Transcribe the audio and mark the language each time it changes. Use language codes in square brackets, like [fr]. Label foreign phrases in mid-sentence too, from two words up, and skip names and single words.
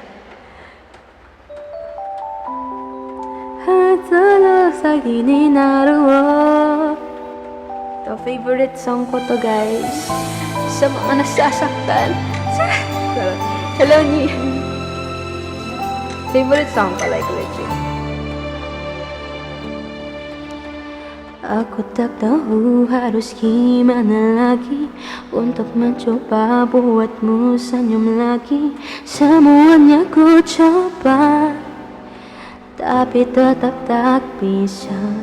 [tl] Hatalo usagi ni naruo. Ito, [en] favorite song [tl] ko to guys. Sa mga nasasaktan. Hello, ni. [en] Favorite song [tl] ko, [en] like legit. [id] Aku tak tahu harus gimana lagi untuk mencoba buatmu senyum lagi. Semuanya ku coba, tapi tetap tak bisa.